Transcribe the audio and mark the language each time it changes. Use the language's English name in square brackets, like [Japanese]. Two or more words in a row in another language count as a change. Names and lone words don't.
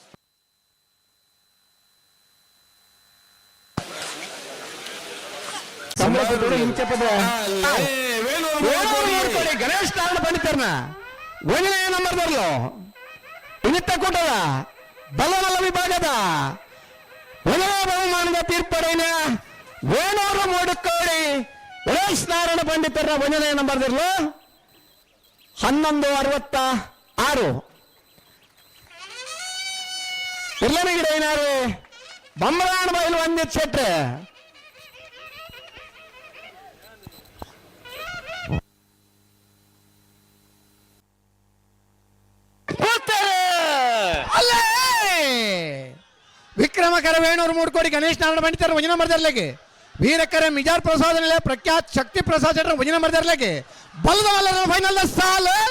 [Tulu] ಗಣೇಶ್ ನಾರಾಯಣ ಪಂಡಿತರ್ನ 1ನೇ ನಂಬರ್ ಬರ್ಲು ಇನಿತ್ತ ಕೂಟದ ಬಲ್ಲಮಲ್ಲ ವಿಭಾಗದ 1ನೇ ಬಹುಮಾನದ ತೀರ್ಪಡೆಯ ವೇಣೂರು ಮೂಡುಕೋಡಿ ಗಣೇಶ್ ನಾರಾಯಣ ಪಂಡಿತರ 1ನೇ ನಂಬರ್ ಬರ್ಲು 11-66 ಇರ್ಲನೇ ಗಿಡ ಏನಾರು ಬಂಬರಾಣ ಬೈಲು ವಂದಿತ್ ಶೆಟ್ರೆ ವಿಕ್ರಮಕರ ವೇಣೂರು ಮೂಡ್ಕೋಡಿ ಗಣೇಶ್ ನಾರಾಯಣ ಪಂಡಿತರ 1ನೇ ನಂಬರ್ ಬರ್ಲಿಕ್ಕೆ ವೀರಕರೆ ಮಿಜಾರ್ ಪ್ರಸಾದ್ ಪ್ರಖ್ಯಾತ್ ಶಕ್ತಿ ಪ್ರಸಾದ್ ಶೆಟ್ರ 1ನೇ ನಂಬರ್ ಬರ್ಲಿಕ್ಕೆ ಬಲ್ಲದ ಮಲ್ಲರ ಫೈನಲ್ ಸಾಲ